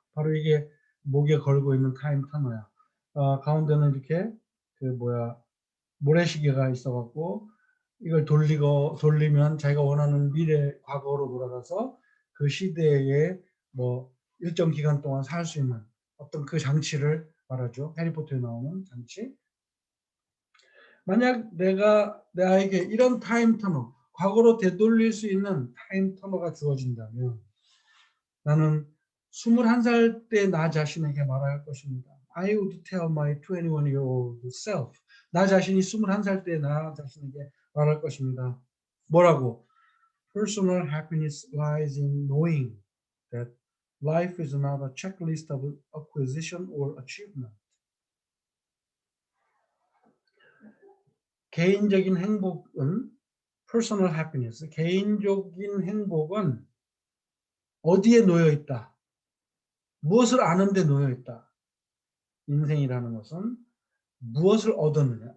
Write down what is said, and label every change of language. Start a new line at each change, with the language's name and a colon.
Korean: 바로 이게 목에 걸고 있는 타임 터너야. 가운데는 이렇게 그 모래시계가 있어 갖고 이걸 돌리면 자기가 원하는 미래 과거로 돌아가서 그 시대에 뭐 일정 기간 동안 살 수 있는 어떤 그 장치를 말하죠. 해리포터에 나오는 장치. 만약 내가 나에게 이런 타임 터너, 과거로 되돌릴 수 있는 타임 터너가 주어진다면 나는 21살 때 나 자신에게 말할 것입니다.
English: I would tell my 21-year-old self.
Korean: 나 자신이 21살 때 나 자신에게 말할 것입니다. 뭐라고?
English: Personal happiness lies in knowing that life is not a checklist of acquisition or achievement.
Korean: 개인적인 행복은
English: personal happiness,
Korean: 개인적인 행복은 어디에 놓여 있다. 무엇을 아는 데 놓여 있다. 인생이라는 것은 무엇을 얻었느냐.